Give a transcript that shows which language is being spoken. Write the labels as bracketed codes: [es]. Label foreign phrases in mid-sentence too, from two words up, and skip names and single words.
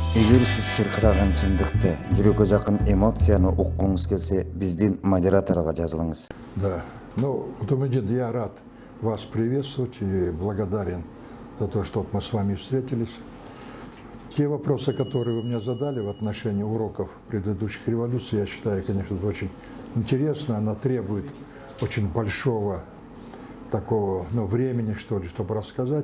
[ky] Эгер сиз чыркыраган чындыкты, жүрөккө жакын эмоцияны уккуңуз келсе, биздин модераторго жазылыңыз. [ru] Да, ну, Утумидин, я рад вас приветствовать и благодарен за то, что мы с вами встретились. Те вопросы, которые вы мне задали в отношении уроков предыдущих революций, я считаю, конечно, это очень интересно, она требует очень большого такого, времени, что ли, чтобы рассказать.